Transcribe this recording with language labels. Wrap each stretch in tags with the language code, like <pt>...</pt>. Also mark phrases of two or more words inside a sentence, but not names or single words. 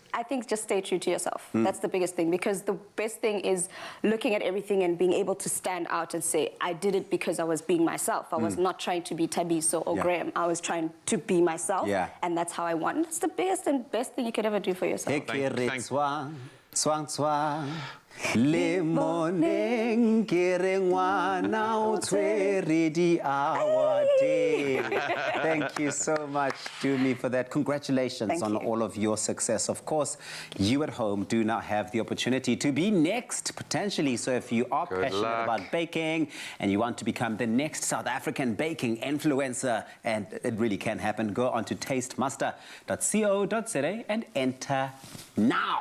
<en>I think just stay true to yourself. That's the biggest thing, because the best thing is looking at everything and being able to stand out and say, I did it because I was being myself. I was not trying to be Tabiso or Graham. I was trying to be myself, and that's how I won. That's the biggest and best thing you could ever do for yourself.</en> <tn>Swang swang le moneng ke re ngwana o tshwere di awate.</tn> <en>Thank you so much, Dumi, for that. Congratulations on all of your success. Of course, you at home do now have the opportunity to be next, potentially. So if you are passionate about baking and you want to become the next South African baking influencer, and it really can happen, go on to tastemaster.co.za and enter now.</en>